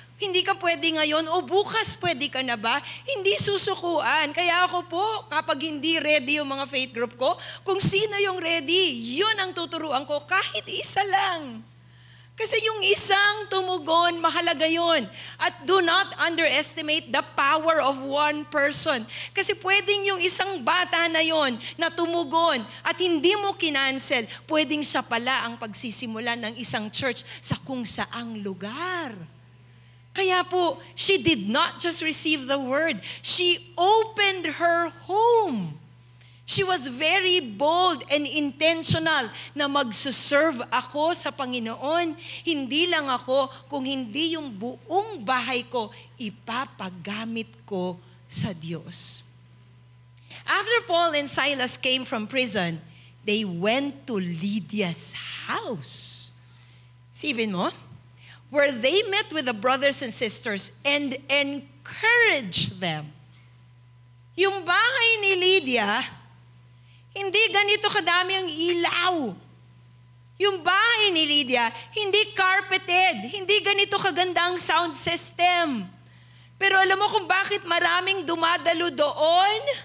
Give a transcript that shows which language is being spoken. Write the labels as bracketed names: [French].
[Filipino] Hindi ka pwede ngayon o bukas pwede ka na ba? Hindi susukuan. Kaya ako po, kapag hindi ready yung mga faith group ko, kung sino yung ready, yun ang tuturuan ko kahit isa lang. Kasi yung isang tumugon, mahalaga yun. [English] At do not underestimate the power of one person. [Filipino] Kasi pwedeng yung isang bata na yon na tumugon at hindi mo kinancel, pwedeng siya pala ang pagsisimula ng isang church sa kung saang lugar. Kaya po, [English] she did not just receive the word. She opened her home. She was very bold and intentional [Filipino] na magsuserve ako sa Panginoon. Hindi lang ako, kung hindi yung buong bahay ko, ipapagamit ko sa Diyos. [English] After Paul and Silas came from prison, they went to Lydia's house. [Filipino] Sipin mo? [English] Where they met with the brothers and sisters and encouraged them. [Filipino] Yung bahay ni Lydia, hindi ganito kadami ang ilaw. Yung bahay ni Lydia, hindi carpeted, hindi ganito kaganda ang sound system. Pero alam mo kung bakit maraming dumadalo doon?